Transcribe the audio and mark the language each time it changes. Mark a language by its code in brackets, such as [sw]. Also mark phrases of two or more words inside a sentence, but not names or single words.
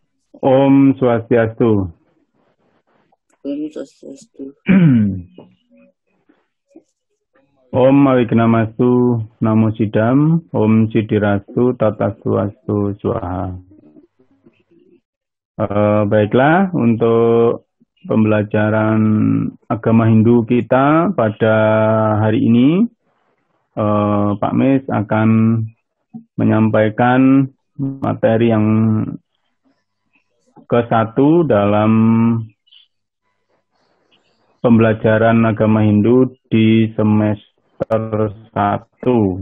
[sa] Om Swastiastu. Om Swastiastu. Om Awignamastu, Namo Sidam, Om Sidirastu, Tata Swastu, Swaha. [id] Baiklah, untuk pembelajaran agama Hindu kita pada hari ini, Pak Mis akan menyampaikan materi yang ke-1 dalam pembelajaran agama Hindu di semester 1.